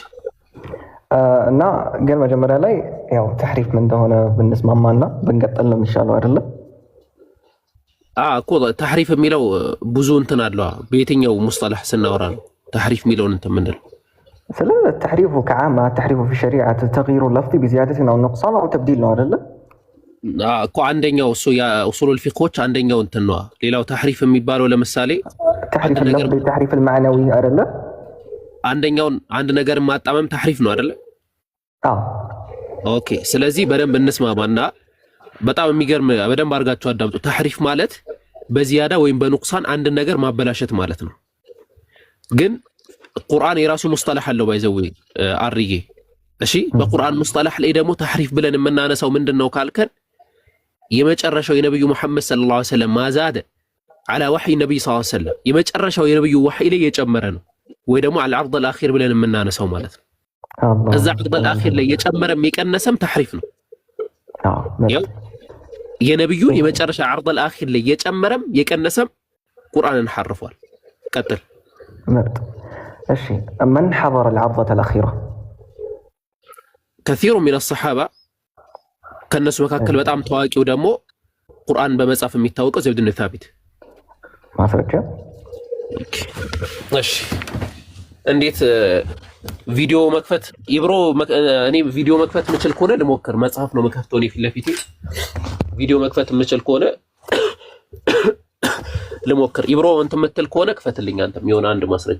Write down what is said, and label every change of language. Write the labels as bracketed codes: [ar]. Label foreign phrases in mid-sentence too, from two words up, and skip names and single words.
[am] እና ግን መጀመሪያ ላይ ያው ተሕሪፍ ምን እንደሆነ ብንስማማና ብንቀጥል ነው የሚሻለው አይደለም? እኮ ተሕሪፍ የሚለው ብዙ እንትን አለው። በየትኛው ሙስጠላህ ስናወራ ነው ተሕሪፍ የሚለውን እንትን ምንድነው? ስለ ተሕሪፉ ከዓማ ተሕሪፉ [ar] في الشريعة تغيير اللفظ بزيادة أو نقصان أو تبديل [am] ነው አይደለም? እኮ አንደኛው እሱ የኡሱሉል ፊቅሆች አንደኛው እንትን ነው። ሌላው ተሕሪፍ የሚባለው ለምሳሌ [ar] ተሕሪፍ اللفظ ተሕሪፍ المعنوي አይደለ? [am] አንደኛውን አንድ ነገር ማጣመም ተሕሪፍ ነው አይደለ? ኦኬ ስለዚህ በደንብ እንስማማና በጣም የሚገርም በደንብ አድርጋችሁ አዳምጡ። ተሕሪፍ ማለት በዚያዳ ወይም በኑቅሳን አንድ ነገር ማበላሸት ማለት ነው። ግን ቁርአን የራሱ ሙስጠላህ አለው ባይዘው አርዬ። እሺ በቁርአን ሙስጠላህ ላይ ደግሞ ተሕሪፍ ብለን የምናነሳው ምንድነው ካልከን የመጨረሻው የነብዩ መሐመድ [ar] صلى الله عليه وسلم ما زاد على وحي النبي صلى الله عليه وسلم [am] የመጨረሻው የነብዩ ወህይ ላይ የጨመረ ነው ወይ ደግሞ [ar] على العرض الاخير [am] ብለን የምናነሳው ማለት ነው። እዛ [ar] عرض الاخير [am] ላይ የጨመረም የቀነሰም ተሕሪፍ ነው። የነብዩ የመጨረሻ [ar] عرض الاخير [am] ላይ የጨመረም የቀነሰም ቁርአንን ሐርፏል። ቀጥል። [ar] እሺ من حضر العرضة الأخيرة؟ كثير من الصحابة [am] ከነሱ መካከል በጣም ታዋቂው ደግሞ ቁርአን በመጻፍ የሚታወቀው ዘይድ ብን ታቢት ማስረጃ። እሺ እንዴት ቪዲዮ መክፈት ኢብሮ? እኔ ቪዲዮ መክፈት የምችል ከሆነ ልሞክር። መጽሐፍ ነው መከፍተው እኔ ፊት ለፊቴ ቪዲዮ መክፈት የምችል ከሆነ ልሞክር። ኢብሮ እንትን የምትል ከሆነ ክፈትልኝ አንተም የሆነ አንድ ማስረጃ።